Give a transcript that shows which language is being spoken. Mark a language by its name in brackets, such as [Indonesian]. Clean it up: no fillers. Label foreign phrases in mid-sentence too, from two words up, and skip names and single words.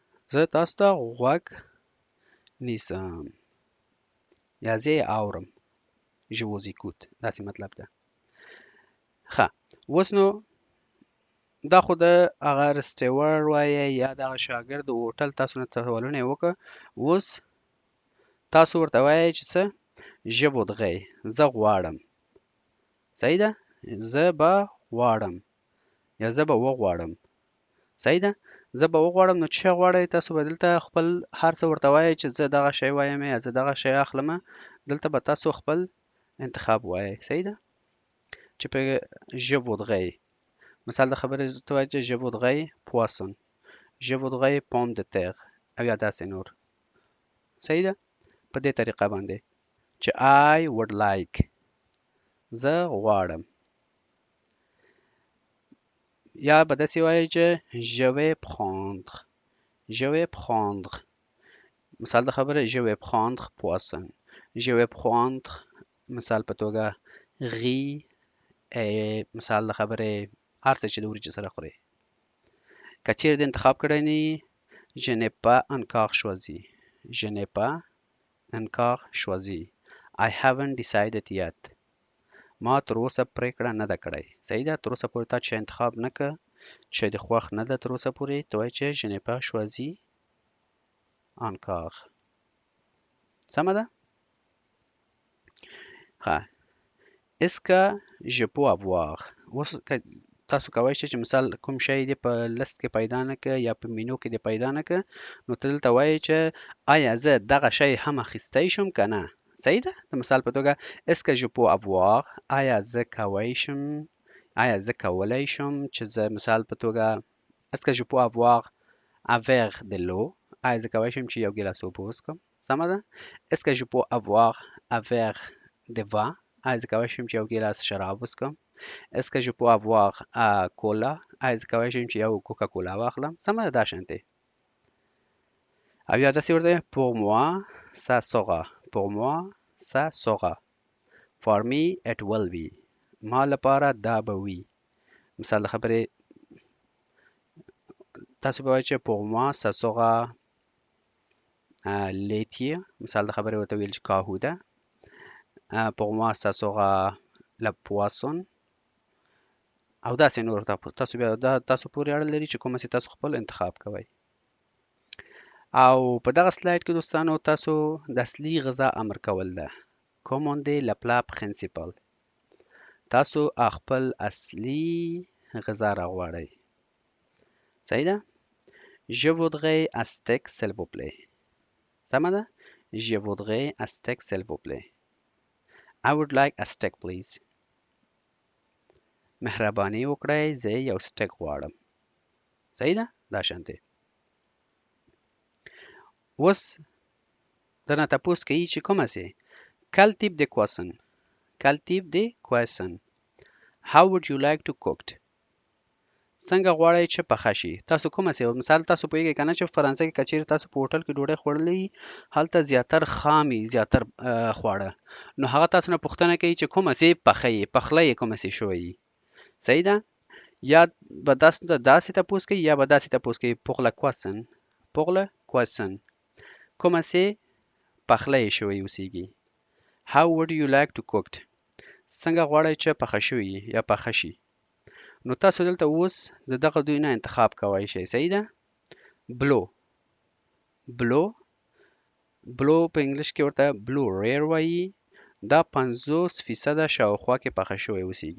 [Pashto] زه تاسو ته غوږ نیسم یا زه یې اورم. [French] Je vous écoute. [Pashto] داسې مطلب ده. ښه اوس نو دا خو د هغه رسټیور وایي یا دغه شاګرد د هوټل تاسو نه سوالونه یې وکړه. اوس تاسو ورته وایئ چې څه [French] je voudrais [Pashto] زه غواړم. صحیح ده؟ زه به غواړم یا زه به وغواړم. صحیح ده؟ زه به وغواړم نو چې غواړئ تاسو به دلته خپل هر څه ورته وایئ چې زه دغه شی وایم یا زه دغه شی اخلمه. دلته به تاسو خپل انتخاب وایئ. صحیح ده؟ چې په [French] je voudrais [Pashto] مثال د خبرې ته وایي چې [French] je voudrais poisson je voudrais pomme de terre [Pashto] او یا داسې نور. صحیح ده؟ په دې طریقه باندې چې [English] I would like [Pashto] زه غواړم. یا به داسې وایي چې [French] je vais prendre [Pashto] مثال د خبرې [French] je vais prendre poisson je vais prendre [Pashto] مثال په توګه riz مثال د خبرې هر څه چې د وریجو سره خوري. که چیرې د انتخاب کړی نه یې [French] je n'ai pas encore choisi je n'ai pas encore choisi [English] I haven't decided yet [Pashto] ما تر اوسه پرېکړه نه ده کړې. صحیح ده؟ تر اوسه پورې تا چې انتخاب نه کړ چې د خوښ نه ده تر اوسه پورې ته وایي چې [French] je n'ai pas choisi encore. [Pashto] سمه ده؟ ښه [French] est-ce que je peux avoir [Pashto] اوس تاسو کولی شئ چې مثال کوم شی دې په لست کې پیدا نه کړ یا په مینو کې دې پیدا نه کړ نو ته دلته وایې چې آیا زه دغه شی هم اخیستی شم که نه. صحیح ده؟ د مثال په توګه [French] est-ce que je peux avoir [Pashto] آیا زه کولی شم چې زه مثال په توګه [French] est-ce que je peux avoir un verre de l'eau [Pashto] آیا زه کولی شم چې یو ګیلاس اوبه وڅښم. سمه ده؟ [French] est-ce que je peux avoir un verre de vin [Pashto] آیا زه کولی شم چې یو ګیلاس شراب وڅښم. [French] est-ce que je peux avoir [Pashto] کولا آیا زه کولی شم چې یو کوکا کولا واخلم. سمه ده؟ دا شانتې او یا داسې ورته [French] pour moi ça sera [English] for me it will be [Pashto] ما لپاره دا به وي. مثال د خبرې تاسو به وایئ چې [French] pour moi ça sera laitier [Pashto] مثال د خبرې ورته ویل چې کاهو ده. [French] pour moi ça sera la poisson [Pashto] او داسې نور. تاسو بیا دا تاسو پورې اړه لري چې کومه چې تاسو خپل انتخاب کوئ. او په دغه سلاید کې دوستانو تاسو د اصلي غذا امر کول ده. [French] commander le plat principal [Pashto] تاسو خپل اصلي غذا راغواړئ. صحیح ده؟ [French] je voudrais un steak s'il vous plaît. [Pashto] سمه ده؟ [French] je voudrais un steak s'il vous plaît. [English] I would like a steak please. [Pashto] مهرباني وکړئ زه یو سټیک غواړم. صحیح ده؟ دا شانتې اوس درنه تپوس کوي چې کومه سي [French] quel type de cuisine [English] how would you like to cooked [Pashto] څنګه غواړئ چې پخه شي. تاسو کومه سي مثال تاسو پوهیږئ کنه چې فرانسه کې کچېرې تاسو په هوټل کې ډوډۍ خوړلې هلته زیاتر خامي زیاتر خواړه نو هغه تاسو نه پوښتنه کوي چې کومه سي پخلی کومه سي شوی. صحیح ده؟ یا به داسې تپوس کوي یا به داسې تپوس کوي [French] pour la cuisine [Pashto] کومه سي پخلی شوی اوسیږي. [English] how would you like to cooked [Pashto] څنګه غواړئ چې پخه شوی یا پخه شي. نو تاسو دلته اوس د دغه دوی نه انتخاب کوئ شئ. صحیح ده؟ بلو په انګلیش کې ورته [English] blue rare [Pashto] وایي. دا 50% شاوخوا کې پخه شوی اوسیږي.